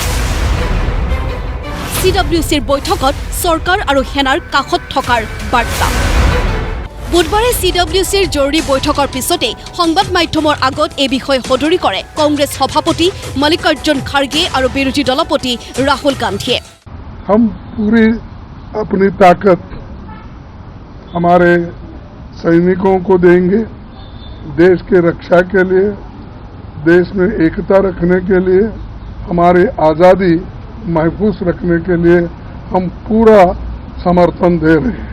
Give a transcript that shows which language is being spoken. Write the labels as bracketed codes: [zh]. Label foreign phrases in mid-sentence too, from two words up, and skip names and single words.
[as] CWCৰ বৈঠকত চৰকাৰ আৰু সেনাৰ কাষত থকাৰ বাৰ্তা। বুধবাৰে CWCৰ জৰুৰী বৈঠকৰ পিছতে সংবাদ মাধ্যমৰ আগত এই বিষয়ে সদৰি কৰে কংগ্ৰেছ সভাপতি মল্লিকাৰ্জুন খাৰ্গে আৰু বিৰোধী দলপতি ৰাহুল গান্ধীয়ে। [hi] हम पूरी अपनी ताकत हमारे सैनिकों को देंगे, देश के रक्षा के लिए, देश में एकता रखने के लिए, हमारी आज़ादी महफूज रखने के लिए हम पूरा समर्थन दे रहे हैं।